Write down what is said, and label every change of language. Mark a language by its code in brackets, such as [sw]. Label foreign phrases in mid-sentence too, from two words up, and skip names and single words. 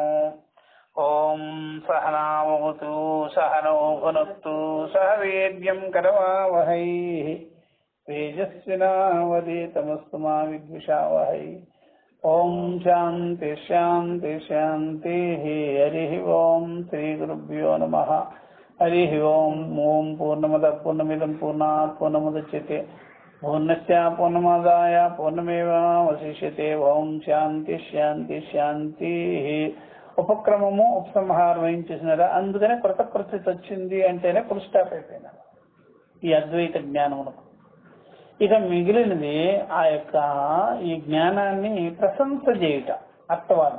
[sa] ఓం సహనావతు సహనో భునక్తు సహ వీర్యం కరవావహై తేజస్వినావధీతమస్తు మా విద్విషావహై. ఓం శాంతి శాంతి శాంతి. హరి ఓం శ్రీ గురుభ్యో నమః. హరి ఓం. ఓం పూర్ణమద పూర్ణమిదం పూర్ణాత్ పూర్ణముదచ్యతే పూర్ణస్య పూర్ణమాదాయ పూర్ణమేవావశిష్యతే. ఓం శాంతి శాంతి శాంతి. [te] ఉపక్రమము ఉపసంహారం ఏం చేసినారా? అందుకనే కృతకృత్యత వచ్చింది అంటేనే [en] full stop [te] అయిపోయినా ఈ అద్వైత జ్ఞానమునకు. ఇక మిగిలినది ఆ యొక్క ఈ జ్ఞానాన్ని ప్రశంస చేయుట, అర్థవాదం.